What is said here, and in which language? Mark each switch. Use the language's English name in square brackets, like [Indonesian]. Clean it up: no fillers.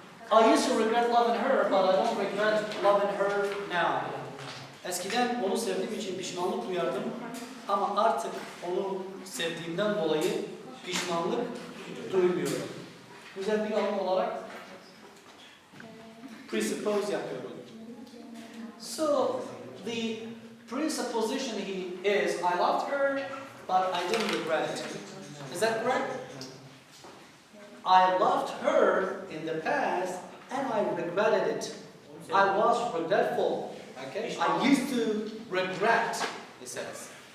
[English] I used to regret loving her, but I don't regret loving her now. [Turkish] Eskiden onu sevdiğim için pişmanlık duyardım ama artık onu sevdiğimden dolayı pişmanlık duymuyorum. Güzel bir anlam olarak presuppose yapıyorum. [English] So the presupposition is I loved her, but I didn't regret it. Is that correct? I loved her in the past and I regretted it. I was regretful. Okay? I used to regret, it says.